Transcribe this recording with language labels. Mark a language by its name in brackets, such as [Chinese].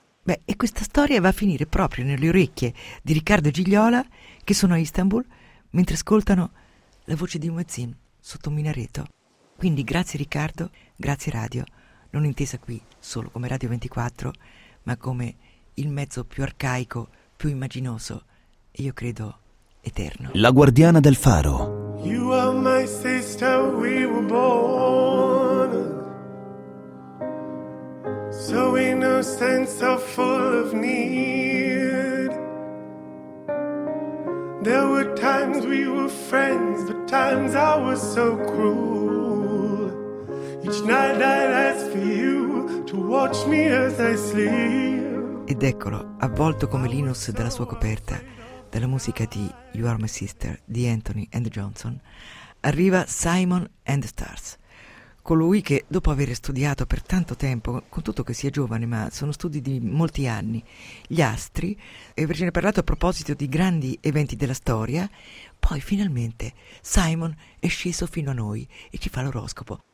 [Italian] Beh, e questa storia va a finire proprio nelle orecchie di Riccardo e Gigliola, che sono a Istanbul, mentre ascoltano la voce di Muezzin sotto un minareto. Quindi grazie Riccardo, grazie radio, non intesa qui solo come Radio 24, ma come il mezzo più arcaico, più immaginoso, e io credo eterno. La guardiana del faro. [English] You are my sister, we were born so innocent, so full of need. There were times we were friends, but times I was so cruel. Each night I'd ask for you to watch me as I sleep. [Italian] Ed eccolo, avvolto come Linus dalla sua coperta, dalla musica di You Are My Sister di Anthony and Johnson, arriva Simon and the Stars. Colui che, dopo aver studiato per tanto tempo, con tutto che sia giovane, ma sono studi di molti anni, gli astri, e ve ne parlato a proposito di grandi eventi della storia, poi finalmente Simon è sceso fino a noi e ci fa l'oroscopo.